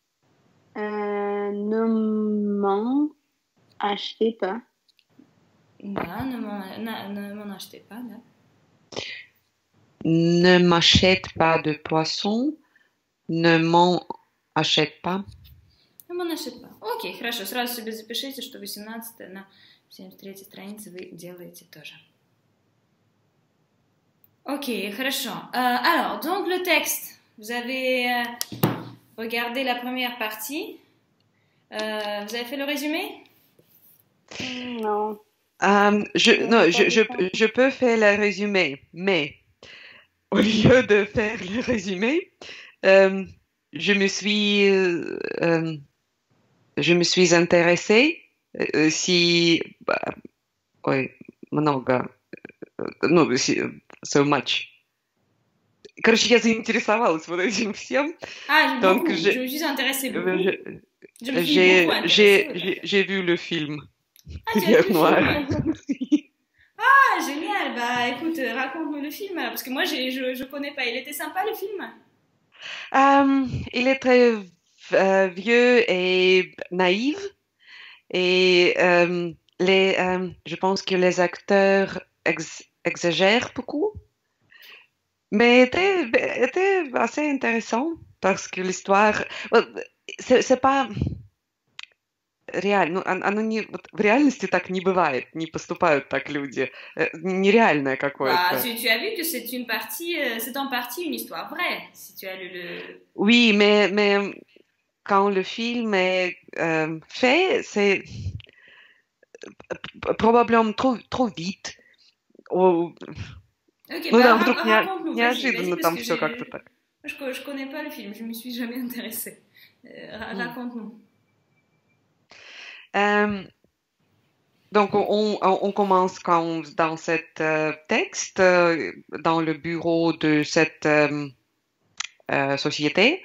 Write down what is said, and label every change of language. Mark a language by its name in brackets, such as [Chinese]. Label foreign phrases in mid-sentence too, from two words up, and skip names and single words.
[French] Ne m'en achetez pas. Да, ne m'en achetez pas, да. Ne m'achète pas de poisson. Ne m'en achète pas. Ne m'en achète pas. [Russian] Окей, хорошо. Сразу себе запишите, что 18 на 73 странице вы делаете тоже. Окей, хорошо. [French] Alors, donc le texte. Vous avez regardé la première partie. Vous avez fait le résumé? Non. Je peux faire le résumé, mais au lieu de faire le résumé, je me suis intéressée много, [English] so much. [Russian] Короче, я заинтересовалась вот этим всем. [French] Donc, je me suis intéressée beaucoup. J'ai vu le film. Ah, tu as vu le film? Ah, génial. Bah, écoute, raconte-moi le film, alors, parce que moi, je connais pas. Il était sympa, le film? Il est très vieux et naïf et je pense que les acteurs exagèrent beaucoup, mais était assez intéressant parce que l'histoire, c'est pas [Russian] реально, оно не, вот в реальности так не бывает, не поступают так люди, нереальное [French] Bah, [Russian] какое-то. [French] tu as vu que c'est une partie, c'est en partie une histoire vraie, si tu as lu le... Oui, mais quand le film est fait, c'est probablement trop vite. Ok, [Russian] Ну [French] bah [Russian] да, вдруг [French] raconte-nous, vas-y, [Russian] неожиданно [French] parce [Russian] там [French] que [Russian] все как-то так. [French] je connais pas le film, je m'y suis jamais intéressée. Raconte-nous. Donc, on commence dans cet texte, dans le bureau de cette société.